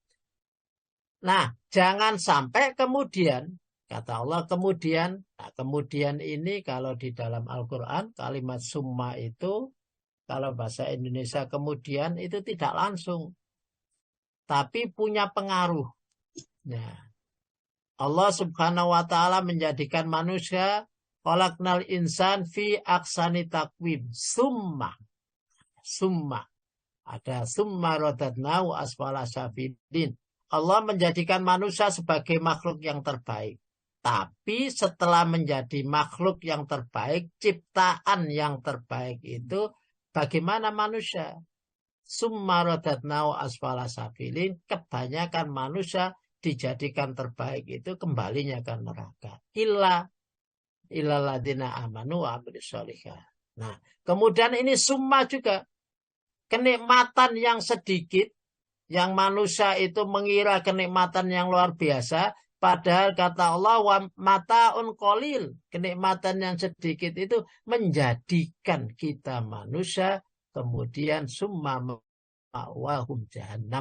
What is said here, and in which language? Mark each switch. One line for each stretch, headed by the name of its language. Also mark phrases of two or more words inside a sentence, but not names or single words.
Indonesian: Nah, jangan sampai kemudian, kata Allah kemudian, nah kemudian ini kalau di dalam Al-Quran, kalimat summa itu, kalau bahasa Indonesia kemudian itu tidak langsung. Tapi punya pengaruh. Nah, Allah
Arabic: سبحانه وتعالى
Indonesian: menjadikan manusia
Arabic: خلقنا الإنسان في أحسن تقويم.
Indonesian: Summa.
Arabic: Ada ثم رددناه أسفل سافلين.
Indonesian: Allah menjadikan manusia sebagai makhluk yang terbaik. Tapi setelah menjadi makhluk yang terbaik, ciptaan yang terbaik itu bagaimana manusia?
Arabic: ثم رددناه أسفل سافلين.
Indonesian: Kebanyakan manusia dijadikan terbaik itu kembalinya ke neraka.
Arabic: إلا الذين آمنوا وعملوا الصالحات.
Indonesian: Nah, kemudian ini summa juga. Kenikmatan yang sedikit, yang manusia itu mengira kenikmatan yang luar biasa, padahal kata Allah,
Arabic: ومتاع قليل,
Indonesian: kenikmatan yang sedikit itu menjadikan kita manusia, kemudian
Arabic: ثم مأواهم جهنم.